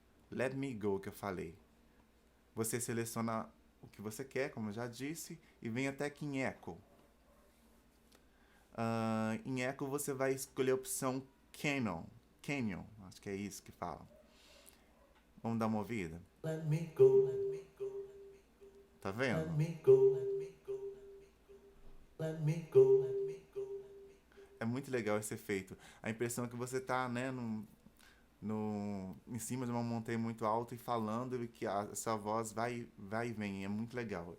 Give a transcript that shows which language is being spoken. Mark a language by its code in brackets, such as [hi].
[en] Let me go, [pt] que eu falei. Você seleciona o que você quer, como eu já disse, e vem até aqui em Echo. Em Echo você vai escolher a opção Canyon. Canyon, acho que é isso que fala. Vamos dar uma ouvida? [en] Let me go, let me go, let me go. [pt] Tá vendo? [en] Let me go, let me go, let me go, let me go. [pt] É muito legal esse efeito. A impressão é que você tá, né, em cima de uma montanha muito alta e falando, e que a sua voz vai e vem. É muito legal.